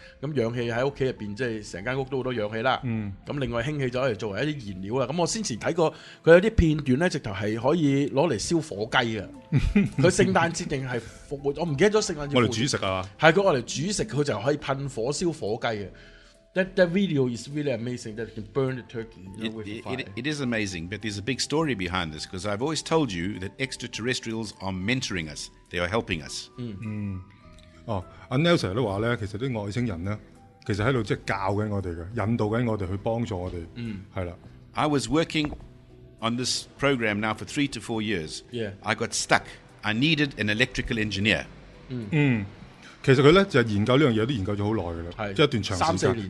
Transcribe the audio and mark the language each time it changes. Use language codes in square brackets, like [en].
[yue] 咁氧氣喺屋企入邊即係成間屋都好多氧氣啦。咁另外氫氣就可以作為一啲燃料啦。咁我先前睇過佢有啲片段咧，直頭係可以攞嚟燒火雞嘅。佢聖誕節定係復活，我唔記得咗聖誕節。我哋煮食啊，係佢我哋煮食，佢就可以噴火燒火雞嘅。 [en] That video is really amazing that can burn the turkey you know, with fire. It is amazing, but there's a big story behind this because I've always told you that extraterrestrials are mentoring us. They are helping us. [yue] Nelson 都話咧，其實啲外星人咧，其實喺度即係教緊我哋嘅，引導緊我哋去幫助我哋。係啦。 [en] I was working on this program now for 3 to 4 years. Yeah. I got stuck. I needed an electrical engineer. [yue] 其實佢咧就研究呢樣嘢都研究咗好耐嘅啦，即係一段長時間，